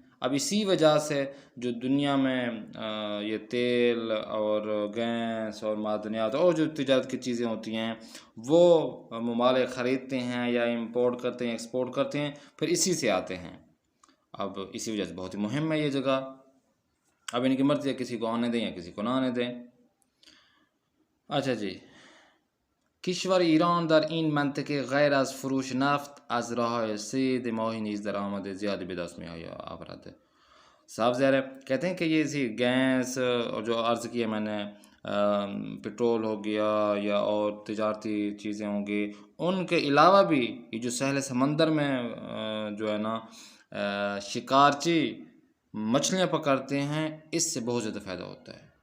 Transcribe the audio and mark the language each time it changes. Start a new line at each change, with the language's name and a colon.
Urdu: اب اسی وجہ سے جو دنیا میں یہ تیل اور گیس اور معدنیات اور جو تجارت کی چیزیں ہوتی ہیں وہ ممالک خریدتے ہیں یا امپورٹ کرتے ہیں، ایکسپورٹ کرتے ہیں، پھر اسی سے آتے ہیں. اب اسی وجہ سے بہت ہی مہم ہے یہ جگہ. اب ان کی مرضی ہے کسی کو آنے دیں یا کسی کو نہ آنے دیں. اچھا جی،
Persian: کشور ایران در این منطقه غیر از فروش نفت از راه صید ماهی نیز درآمد زیادی به دست می آورد.
Urdu: صاف ظاہر ہے، کہتے ہیں کہ یہ اسی گیس اور جو عرض کیا میں نے پٹرول ہو گیا یا اور تجارتی چیزیں ہوں گی، ان کے علاوہ بھی یہ جو ساحل سمندر میں جو ہے نا شکارچی مچھلیاں پکڑتے ہیں، اس سے بہت زیادہ فائدہ ہوتا ہے.